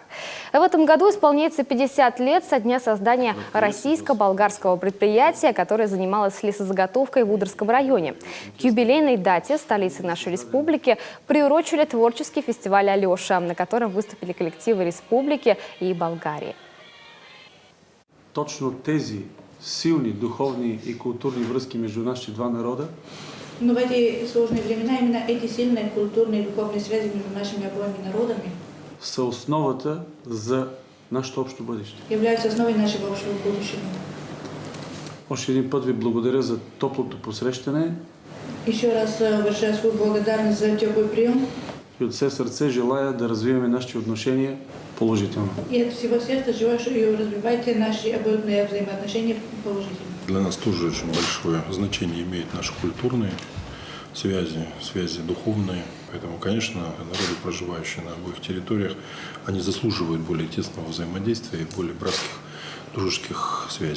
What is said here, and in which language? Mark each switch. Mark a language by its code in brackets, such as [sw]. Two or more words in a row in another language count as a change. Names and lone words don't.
[ru] В этом году исполняется 50 лет со дня создания российско-болгарского предприятия, которое занималось лесозаготовкой в Удырском районе. К юбилейной дате столицы нашей республики приурочили творческий фестиваль «Алеша», на котором выступили коллективы республики и Болгарии. [bg] Точно тези силни духовни и културни връзки между нашите два народа. [ru] Но в эти сложные времена именно эти сильные културные и духовные связи между нашими обоими народами [bg] са основата за нашето общо бъдеще. [ru] являются основой нашего общего будущего. [bg] Още един път ви благодаря за топлото посрещане. [ru] Еще раз выражаю свою благодарность за теплый прием. [bg] И от все сърце желая да развиваме нашите отношения положително. [ru] И от всего сердца желаю, что развивайте наши обоюдные взаимоотношения положительно. Для нас тоже очень большое значение имеют наши культурные связи, связи духовные. Поэтому, конечно, народы, проживающие на обоих территориях, они заслуживают более тесного взаимодействия и более братских, дружеских связей.